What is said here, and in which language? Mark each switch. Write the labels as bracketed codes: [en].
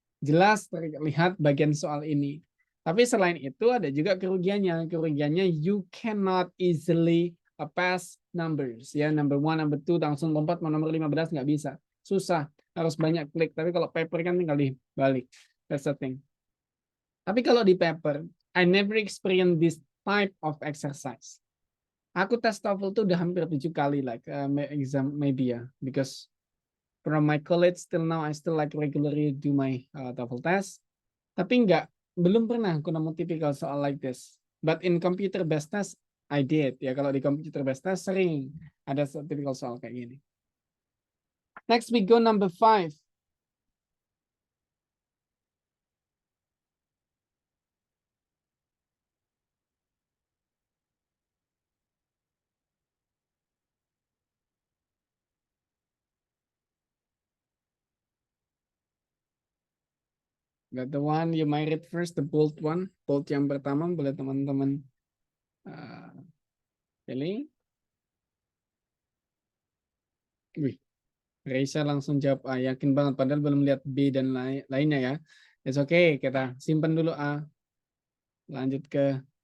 [id] Jelas terlihat bagian soal ini. Tapi selain itu ada juga kerugiannya. Kerugiannya [en] you cannot easily pass numbers. [id] Ya, number 1, number 2 langsung lompat mau nomor 15 nggak bisa. Susah. Harus banyak klik. Tapi kalau paper kan tinggal dibalik. [en] That's the thing. [id] Tapi kalau di paper, [en] I never experienced this type of exercise. [id] Aku tes TOEFL tuh udah hampir 7 kali [en] like exam maybe ya, because from my college till now I still like regularly do my TOEFL test. [id] Tapi belum pernah aku nemu typical soal [en] like this. But in computer based test I did ya. [id] Kalau di computer based test sering ada typical soal kayak gini. [en] Next we go number 5. Got the one you might read first, the bold one. [id] Bold yang pertama boleh teman-teman pilih. Wih, Reisa langsung jawab A, yakin banget padahal belum lihat B dan lainnya ya. [en] It's okay, [id] kita simpan dulu A. Lanjut ke